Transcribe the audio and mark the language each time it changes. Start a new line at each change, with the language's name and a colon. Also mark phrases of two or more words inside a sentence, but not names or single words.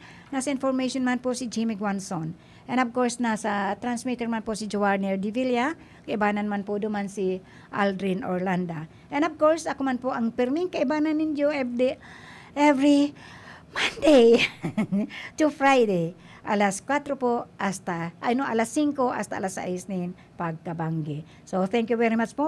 Bikol: Nasa information man po si Jimmy Guanzon.
English: And of course,
Bikol: nasa transmitter man po si Joarner Di Villa. Kaibanan man po duman si Aldrin Orlanda.
English: And of course,
Bikol: ako man po ang perming kaibanan ninyo
English: every Monday to Friday.
Bikol: Alas 4 po alas 5 hasta alas 6 nin pagkabanggi.
English: So, thank you very much po